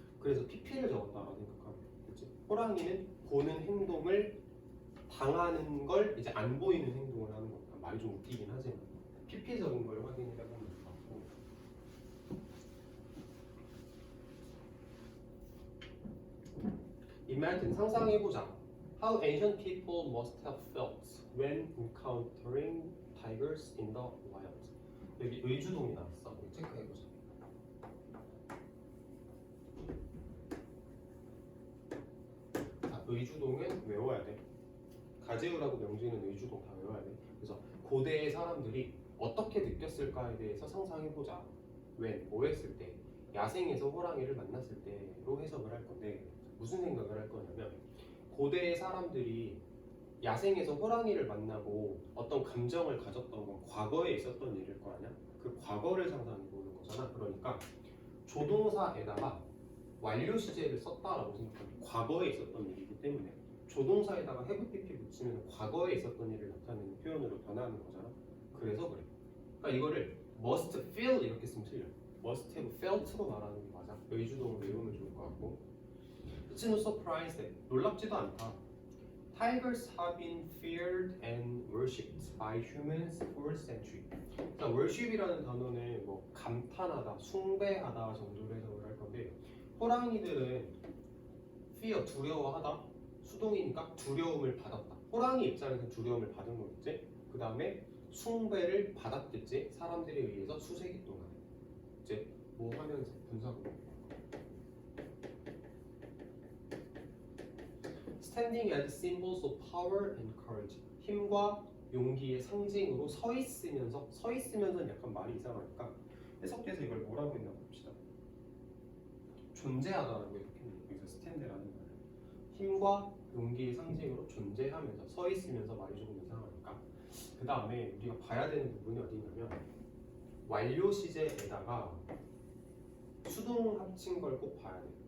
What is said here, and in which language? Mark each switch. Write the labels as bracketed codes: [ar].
[ko] 그래서 PP를 적었다라고 생각하면 돼, 그렇지? 호랑이는 보는 행동을 당하는 걸 이제 안 보이는 행동을 하는 거니까 말이 좀 웃기긴 하지만 PP 적은 걸 확인해 보면 될 것 같고. [en] Imagine, [ko] 상상해보자. [en] How ancient people must have felt when encountering tigers in the wild. [ko] 여기 의주동이 나왔어. 여기 체크해보자. 자, 의주동은 외워야 돼. 가제우라고 명지는 의주동 다 외워야 돼. 그래서 고대의 사람들이 어떻게 느꼈을까에 대해서 상상해보자. when, 뭐 했을 때, 야생에서 호랑이를 만났을 때로 해석을 할 건데 무슨 생각을 할 거냐면 고대의 사람들이 야생에서 호랑이를 만나고 어떤 감정을 가졌던 건 과거에 있었던 일일 거 아니야? 그 과거를 상상해보는 거잖아. 그러니까 조동사에다가 완료 시제를 썼다라고 생각하면 과거에 있었던 일이기 때문에 조동사에다가 have pp 붙이면 과거에 있었던 일을 나타내는 표현으로 변하는 거잖아. 그래서 그래. 그러니까 이거를 must feel 이렇게 쓰면 틀려. must have felt로 말하는 게 맞아. 의주동을 외우면 좋을 것 같고. [en] It's no surprise that [ko] 놀랍지도 않다. [en] Tigers have been feared and worshipped by humans for centuries. [ko] 자, worship이라는 단어는 뭐 감탄하다, 숭배하다 정도로 해석을 할 건데 호랑이들은 fear, 두려워하다, 수동이니까 두려움을 받았다. 호랑이 입장에서 두려움을 받은 거겠지. 그 다음에 숭배를 받았겠지. 사람들에 의해서 수세기 동안. 이제 뭐 하면서 분석을. [en] Standing as symbols of power and courage. [ko] 힘과 용기의 상징으로 서 있으면서는 약간 말이 이상하니까 해석해서 이걸 뭐라고 했나 봅시다. 존재하다라고 이렇게 여기서 스탠드라는 말을 힘과 용기의 상징으로 존재하면서 서 있으면서 말이 조금 이상하니까 그 다음에 우리가 봐야 되는 부분이 어디냐면 완료 시제에다가 수동 합친 걸 꼭 봐야 돼.